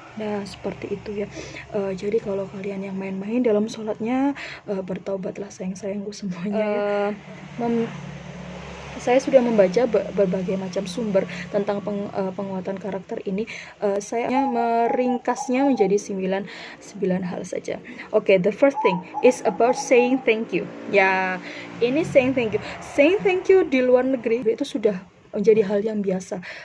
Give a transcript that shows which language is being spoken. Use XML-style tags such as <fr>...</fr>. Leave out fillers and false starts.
<id>Nah, seperti itu ya. Jadi kalau kalian yang main-main dalam sholatnya, bertaubatlah sayang-sayangku semuanya ya. Saya sudah membaca berbagai macam sumber tentang penguatan karakter ini. Saya meringkasnya menjadi 9 hal saja.</id> <en>Oke, the first thing is about saying thank you.</en> <id>Ya, ini saying thank you. Saying thank you di luar negeri itu sudah menjadi hal yang biasa.</id>